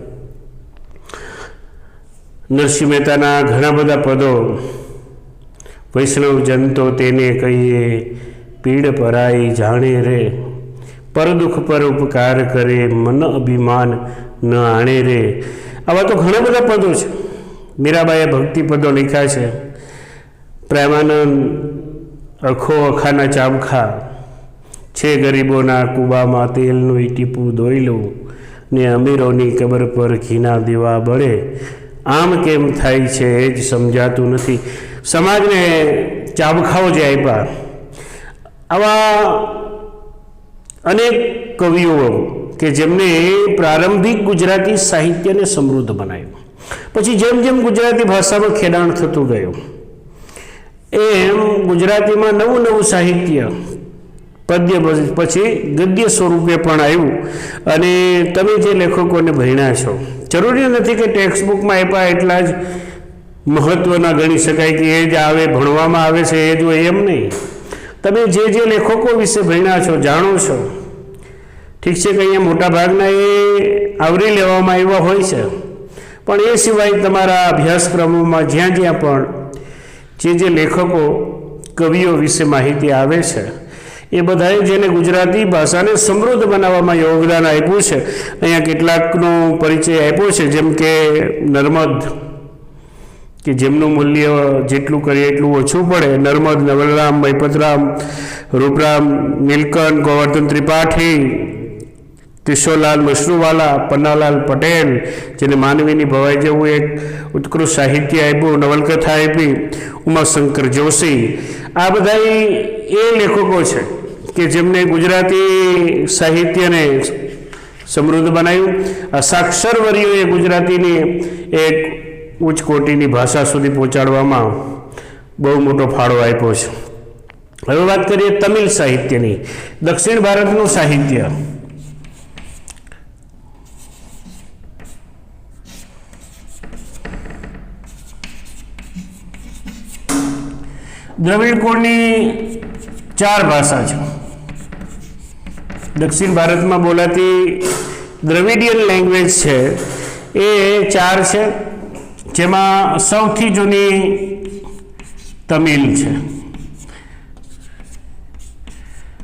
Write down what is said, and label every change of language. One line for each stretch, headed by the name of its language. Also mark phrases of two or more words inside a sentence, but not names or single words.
Gujarati: નરસિંહ મહેતાના ઘણા બધા પદો વૈષ્ણવ જન તો તેને કહીએ, પીડ પરાઈ જાણે રે, પર દુખ પર ઉપકાર કરે, મન અભિમાન ન આણે રે, આવા તો ઘણા બધા પદો છે। મીરાબાઈએ ભક્તિ પદો લખ્યા છે। પ્રેમાનંદ અખો અખાના ચાબખા છે, ગરીબોના કૂબામાં તેલનું ટીપું દોયલું ને અમીરોની કબર પર ઘીના દીવા બળે, આમ કેમ થાય છે એ જ સમજાતું નથી। સમાજને ચાબખાઓ જે આપ્યા, આવા અનેક કવિઓ કે જેમણે પ્રારંભિક ગુજરાતી સાહિત્યને સમૃદ્ધ બનાવ્યું। પછી જેમ જેમ ગુજરાતી ભાષામાં ખેડાણ થતું ગયું એમ ગુજરાતીમાં નવું નવું સાહિત્ય પદ્ય પછી ગદ્ય સ્વરૂપે પણ આવ્યું। અને તમે જે લેખકોને ભણ્યા છો, જરૂરી નથી કે ટેક્સ્ટબુક માં આપ્યા એટલા જ મહત્વના ગણી શકાય કે એ જ આવે, ભણવામાં આવે છે એ જ હોય એમ નહીં। તમે જે જે લેખકો વિષે ભણ્યા છો, જાણો છો, ઠીક છે કે અહીંયા મોટા ભાગના એ આવરી લેવામાં આવ્યા હોય છે, પણ એ સિવાય તમારા અભ્યાસક્રમોમાં જ્યાં જ્યાં પણ જે લેખકો કવિઓ વિષે માહિતી આવે છે એ બધાએ જેણે ગુજરાતી ભાષા ને સમૃદ્ધ બનાવવામાં યોગદાન આપ્યું છે। અહીંયા કેટલાકનો પરિચય આપ્યો છે, જેમ કે નર્મદ કે જેમનું મૂલ્ય જેટલું કરીએ એટલું ઓછું પડે। નર્મદ, નવલરામ, મૈપતરામ, રૂપરામ, નીલકંઠ, ગોવર્ધન ત્રિપાઠી, કિશોરલાલ મશરૂવાળા, પન્નાલાલ પટેલ જેણે માનવીની ભવાઈ જેવું એક ઉત્કૃષ્ટ સાહિત્ય આપ્યું, નવલકથા આપી, ઉમાશંકર જોશી, આ બધાય એ લેખકો છે કે જેમણે ગુજરાતી સાહિત્ય ને સમૃદ્ધ બનાવ્યું। આ સાક્ષરવર્યોએ ગુજરાતીની એક ઉચ્ચ કોટિની ભાષા સુધી પહોંચાડવામાં બહુ મોટો ફાળો આપ્યો છે। હવે વાત કરીએ તમિલ સાહિત્યની। દક્ષિણ ભારતનું સાહિત્ય દ્રવિડ કુળની 4 ભાષા છે। દક્ષિણ ભારત માં બોલાતી
English: Dravidian language
Gujarati: છે એ 4 છે, જેમાં સૌથી જૂની તમિલ છે।